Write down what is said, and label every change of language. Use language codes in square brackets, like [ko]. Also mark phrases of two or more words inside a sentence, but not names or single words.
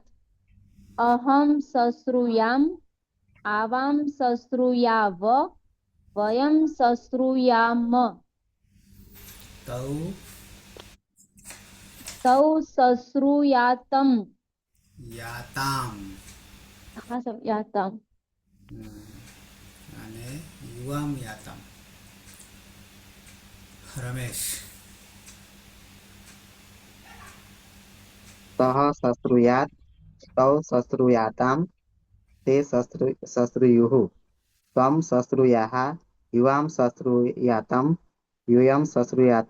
[sa] अहं शश्रूयाम् आवां शश्रूयाव वयं शश्रूयाम। तौ तौ शश्रूयातं याताम हाँ सर याताम [gu] અને યુવામ યાતામ। [sa] रमेश सः शश्रूयात् तौ शश्रूयातां ते शश्रुयुः। त्वं शश्रूयाः युवां शश्रूयातं यूयं शश्रूयात।